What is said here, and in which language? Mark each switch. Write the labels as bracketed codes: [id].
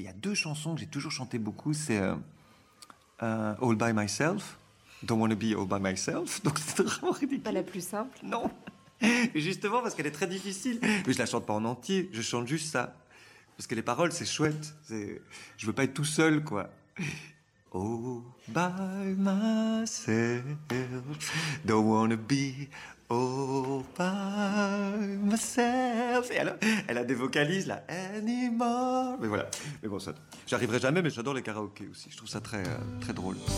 [fr] Il y a deux chansons que j'ai toujours chantées beaucoup. C'est All By Myself. [en] Don't Wanna Be All By Myself. [fr] Donc, c'est vraiment ridicule. Pas la plus simple? Non. Justement parce qu'elle est très difficile, mais je la chante pas en entier, je chante juste ça parce que les paroles c'est chouette, je veux pas être tout seul quoi. [en] Oh, by myself, don't wanna be all by myself. [fr] Et alors, elle a des vocalises là, anymore. Mais voilà, mais bon, ça, j'arriverai jamais, mais j'adore les karaokés aussi, je trouve ça très très drôle.